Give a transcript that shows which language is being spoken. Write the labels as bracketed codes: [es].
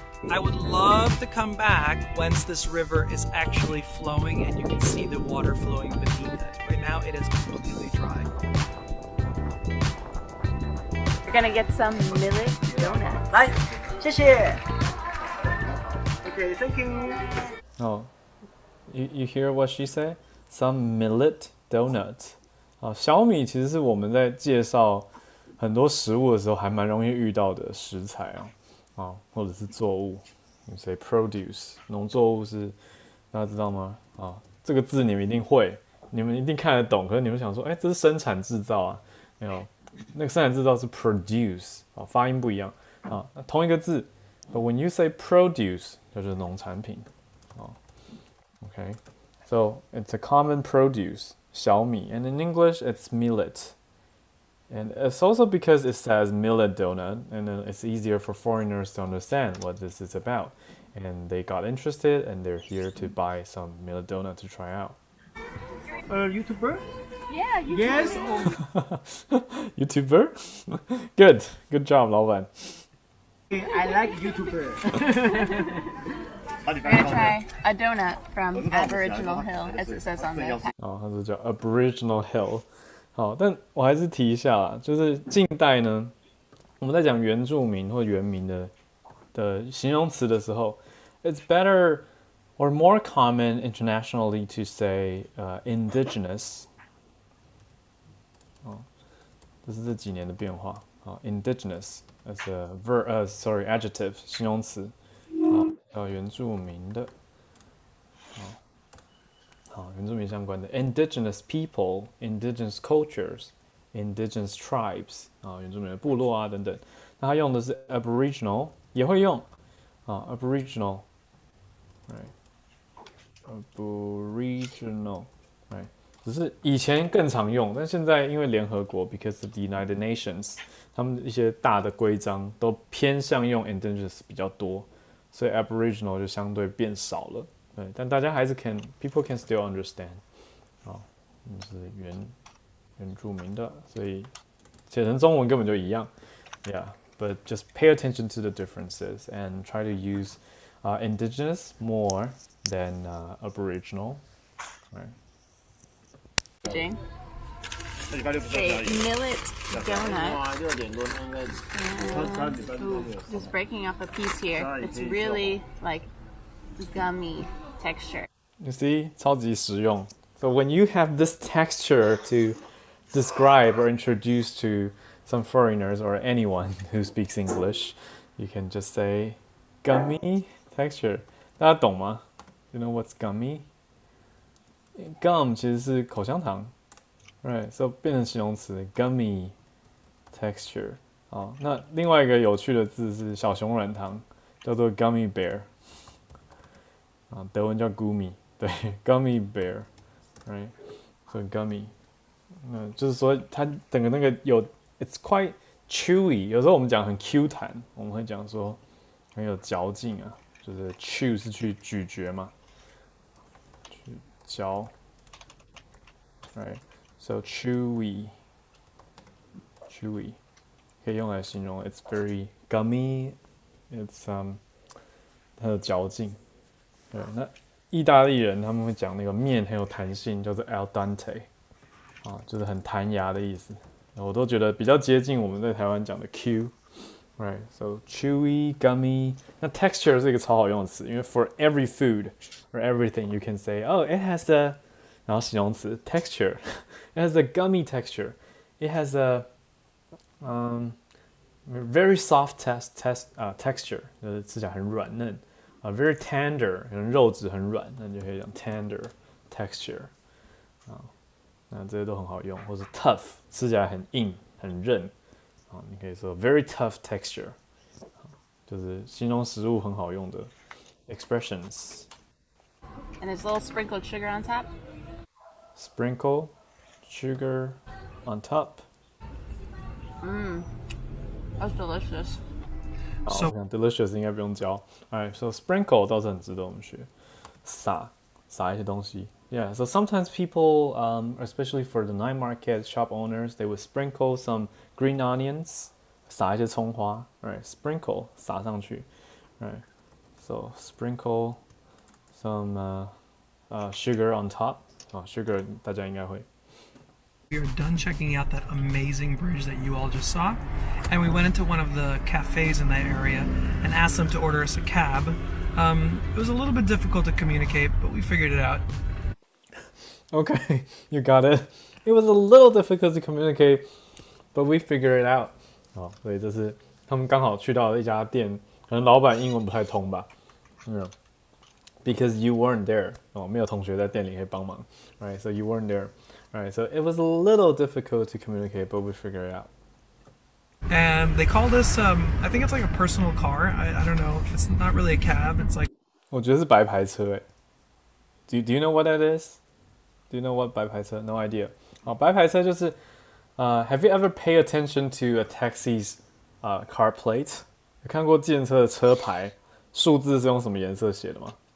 [en] I would love to come back once this river is actually flowing and you can see the water flowing beneath it. Right now it is completely dry. We're gonna get some millet donuts. [zh] 来，谢谢。 [en] Okay, thank you. Oh, you hear what she said? Some millet donuts. [zh] 小米其实是我们在介绍很多食物的时候还蛮容易遇到的食材或者是作物。你 [en] say produce， [zh] 农作物是大家知道吗？这个字你们一定会，你们一定看得懂，可是你们想说，这是生产制造啊，没有。那个生产制造是 [en] produce [zh] 发音不一样同一个字 [en] ，but when you say produce [zh] 就是农产品 [en] Okay, so it's a common produce 小米 and in English it's millet, and it's also because it says millet donut, and then it's easier for foreigners to understand what this is about, and they got interested and they're here to buy some millet donut to try out. YouTuber? Yeah, you Yes. YouTuber? Good job, 老板。 I like YouTuber. We're gonna try a donut from Aboriginal Hill, as it says on the pack. [zh] 它是叫 Aboriginal Hill。好，但我还是提一下啦，就是近代呢，我们在讲原住民或原民的形容词的时候 ， [en] it's better or more common internationally to say indigenous。 [zh] 这是这几年的变化。 [en] indigenous as a adjective [zh] 形容词。原住民的。好，原住民相关的 indigenous people, indigenous cultures, indigenous tribes 啊，原住民的部落啊等等。那它用的是 aboriginal， 也会用啊 aboriginal， aboriginal， 只是以前更常用，但现在因为联合国 [en] because of the United Nations， [zh] 他们一些大的规章都偏向用 indigenous 比较多，所以 aboriginal 就相对变少了。对，但大家还是 [en] people can still understand。 [zh] 好，是原住民的，所以写成中文根本就一样。 [en] Yeah, but just pay attention to the differences and try to use indigenous more than aboriginal. Right. A millet donut. Ooh, just breaking up a piece here. It's really like gummy texture. You see, [zh] 超级实用. [en] So when you have this texture to describe or introduce to some foreigners or anyone who speaks English, you can just say gummy texture. [zh] 大家懂吗? [en] You know what's gummy? [zh] Gum 其实是口香糖 ，right? [en] So [zh] 变成形容词 [en] gummy texture。 [zh] 好，那另外一个有趣的字是小熊软糖，叫做 gummy bear。啊，德文叫 gummy， 对 ，gummy bear，right？所以 gummy， 就是说它整个那个 [en] it's quite chewy。 [zh] 有时候我们讲很 Q 弹，我们会讲说很有嚼劲啊，就是 chew 是去咀嚼嘛。嚼 ，right? [en] So chewy [zh] 可以用来形容 [en] it's very gummy. [zh] It's 它的嚼劲。对，那意大利人他们会讲那个面很有弹性，叫做 al dente， 啊，就是很弹牙的意思。我都觉得比较接近我们在台湾讲的 Q。 [en] Right, so chewy, gummy. [zh] 那 texture 是一个超好用的词，因为 [en] for every food or everything you can say, oh, it has a， [zh] 然后形容词 texture, [en] it has a gummy texture, it has a very soft texture， [zh] 就是吃起来很软嫩 [en] very tender， [zh] 可能肉质很软，那你就可以讲 [en] tender texture [zh] 啊，那这些都很好用，或是 tough， 吃起来很硬很韧。你可以说 very tough texture， 就是形容食物很好用的 expressions。 [en] And there's a little sprinkled sugar on top. Sprinkle sugar on top. That's delicious. So [zh] delicious 应该不用教。 [en] Alright, so [zh] sprinkle 倒是很值得我们学，撒一些东西。 [en] Yeah, so sometimes people, especially for the night market shop owners, they would sprinkle some green onions, [zh] 撒一些葱花 [en] right? Sprinkle [zh] 撒上去 [en] right? So sprinkle some sugar on top. [zh] Sugar 大家应该会。 [en] we are done checking out that amazing bridge that you all just saw, and we went into one of the cafes in that area and asked them to order us a cab. It was a little bit difficult to communicate, but we figured it out. Okay, you got it. It was a little difficult to communicate, but we figured it out. [zh] 所以这是他们刚好去到一家店，可能老板英文不太通吧。 [en] Because you weren't there. [zh] 没有同学在店里可以帮忙。 [en] Right, so you weren't there. Right, so it was a little difficult to communicate, but we figured it out. And they called us, I think it's like a personal car. I don't know. It's not really a cab. It's like... [zh] 我覺得是白牌車誒。 [en] Do you know what that is? Do you know what 白牌車? No idea. [zh] 白牌車就是 [en] have you ever pay attention to a taxi's car plate? [zh] 有看過計程車的車牌數字是用什麼顏色寫的嗎？